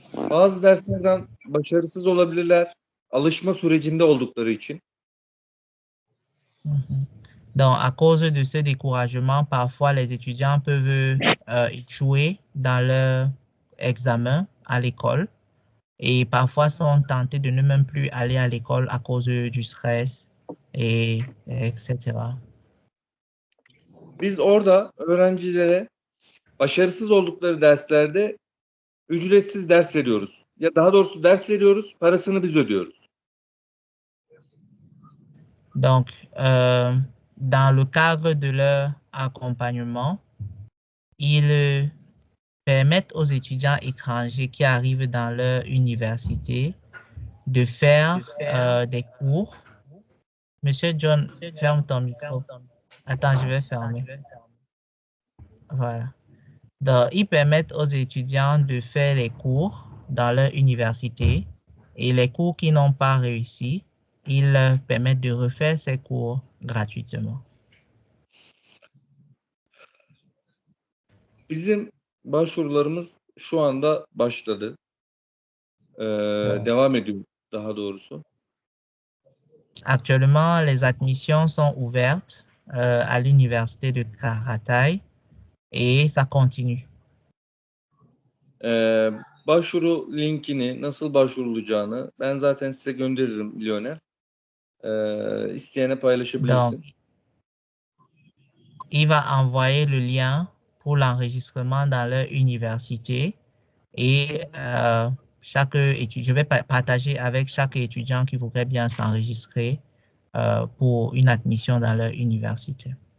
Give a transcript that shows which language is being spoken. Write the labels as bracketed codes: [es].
[tr] Bazı derslerden başarısız olabilirler, alışma sürecinde oldukları için. Mhm. [fr] Donc, à cause de ce découragement, parfois les étudiants peuvent échouer dans leur examen à l'école et parfois sont tentés de ne même plus aller à l'école à cause du stress etc. [tr] Biz orada öğrencilere başarısız oldukları derslerde ücretsiz ders veriyoruz. Ya daha doğrusu ders veriyoruz, parasını biz ödüyoruz. [fr] Donc, dans le cadre de leur accompagnement, ils permettent aux étudiants étrangers qui arrivent dans leur université de faire des cours. Monsieur John, ferme ton micro. Attends, je vais fermer. Voilà. Donc, ils permettent aux étudiants de faire les cours dans leur université et les cours qui n'ont pas réussi, ils leur permettent de refaire ces cours gratuitement. [tr] Bizim başvurularımız şu anda başladı. Evet. Devam ediyor daha doğrusu. [fr] Actuellement, les admissions sont ouvertes à l'université de Karatay et ça continue. [tr] Başvuru linkini, nasıl başvurulacağını ben zaten size gönderirim Lionel. İsteyene [fr] Donc, [tr] paylaşabilirsin. [fr] il va envoyer le lien pour l'enregistrement dans leur université et chaque étudiant, je vais partager avec chaque étudiant qui voudrait bien s'enregistrer pour une admission dans leur université.